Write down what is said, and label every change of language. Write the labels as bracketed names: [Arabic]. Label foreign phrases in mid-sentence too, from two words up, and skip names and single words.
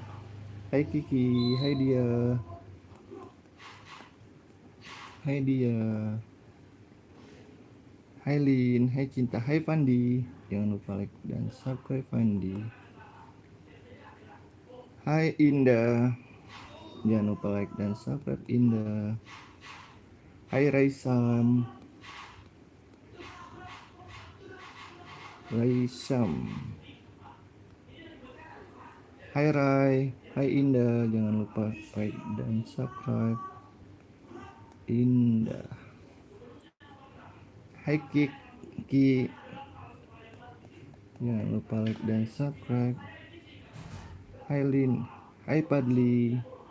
[Indonesian] Hai Kiki, hai Dia, hai Lin, hai Cinta, hai Fandi, jangan lupa like dan subscribe Fandi. Hai Indah, Jangan lupa like dan subscribe. Indah. Hai Raisam. Hai Rai. Hai Indah. Jangan lupa like dan subscribe. Indah. Hai Ki. Jangan lupa like dan subscribe. Hai Lin. Hai Padli.